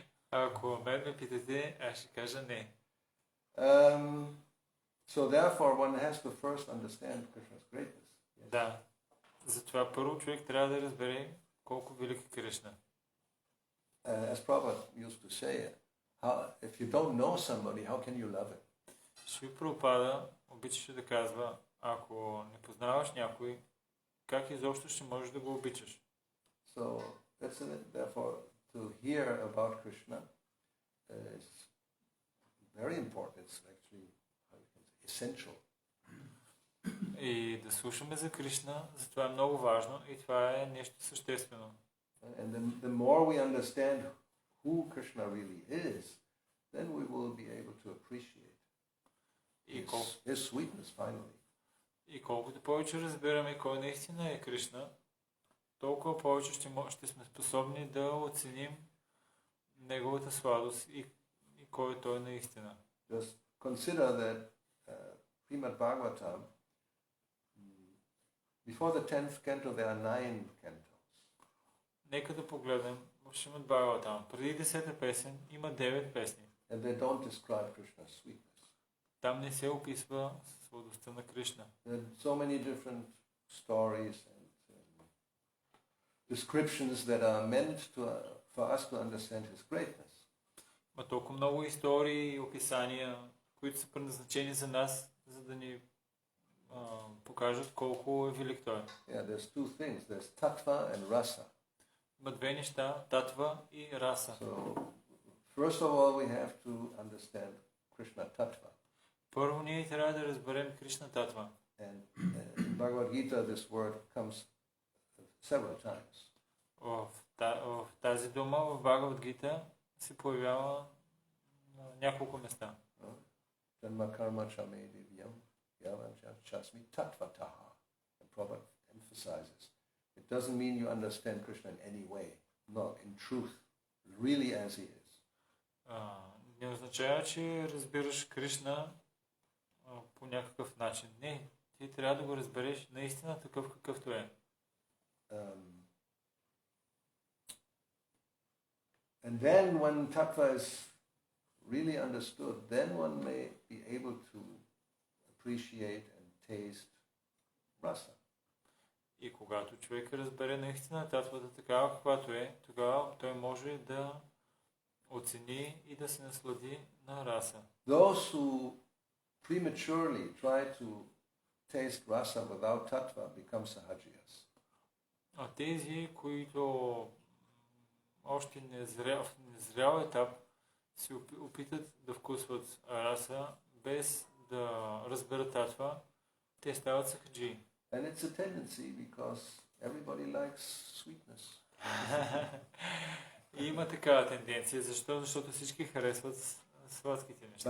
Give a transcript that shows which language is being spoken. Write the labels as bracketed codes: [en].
[bg] Ако мен ме питате, аз ще кажа не. [en] So therefore one has to first understand Krishna's greatness. Yes. [bg] Да. Затова първо човек трябва да разбере колко велик е Кришна. [en] As Prabhupada used to say, if you don't know somebody, how can you love him? [bg] Шри Прабхупада обичаше да казва, ако не познаваш някой, как изобщо ще можеш да го обичаш? [en] So therefore to hear about Krishna is very important. It's actually, how you can say, essential. [bg] И да слушаме за Кришна, затова е много важно и това е нещо съществено. [en] And the more we understand who Krishna really is, then we will be able to appreciate his sweetness finally. [bg] И колкото повече разбираме кой наистина е Кришна, толкова повече ще сме способни да оценим неговата сладост и кой е той наистина. [en] Just consider that Srimad Bhagavatam, before the 10th canto there are 9 cantos. [bg] Нека да погледнем в Шримад Бхагаватам. Преди 10-та песен има 9 песни. [en] And they don't describe Krishna's sweetness. [bg] Там не се описва сладостта на Кришна. [en] There are so many different stories and descriptions that are meant for us to understand his greatness. [bg] Има толкова много истории и описания, които са предназначени за нас, за да ни покажат колко е велик той. [en] Yeah, there's two things. There's tattva and rasa. [bg] Има две неща, татва и раса. [en] So, first of all, we have to understand Krishna tattva. [bg] Първо ние трябва да разберем Кришна татва. [en] And in Bhagavad Gita, this word comes several times. [bg] В тази дума в Бхагавад Гита се появява на няколко места. [sa] Janma karma chame divyam yavancha chasmi tattvataha. [en] And Prabhupada emphasizes, it doesn't mean you understand Krishna in any way. No, in truth, really as he is. [bg] Не означава, че разбираш Кришна по някакъв начин. Не, ти трябва да го разбереш наистина такъв какъвто е. [en] And then when tattva is really understood, then one may be able to appreciate and taste rasa. [bg] И когато човек разбере наистина татвата такава каквато е, тогава той може да оцени и да се наслади на раса. [en] Those who prematurely try to taste rasa without tattva become sahajiyas. [bg] А тези, които още незрял етап се опитат да вкусват раса без да разберат татва, те стават сахаджи. [en] And it's a tendency because everybody likes sweetness. [bg] И има такава тенденция. Защо? Защото всички харесват сладките неща.